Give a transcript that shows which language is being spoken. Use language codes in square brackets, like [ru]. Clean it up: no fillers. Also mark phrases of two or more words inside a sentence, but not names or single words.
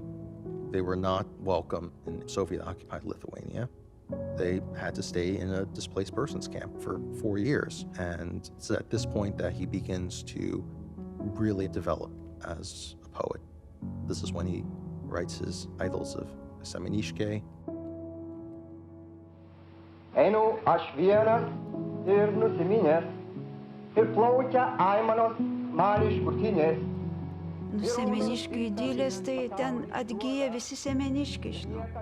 [en] They were not welcome in Soviet-occupied Lithuania. They had to stay in a displaced persons camp for 4 years. And it's at this point that he begins to really develop as a poet. This is when he writes his idylls of Semenishke. [lt] Einu aš vienas ir nusiminęs, ir plaukia aimanos man iš krūtinės. Semeniškių idylės, tai ten atgyja visi semeniškiai, žinau.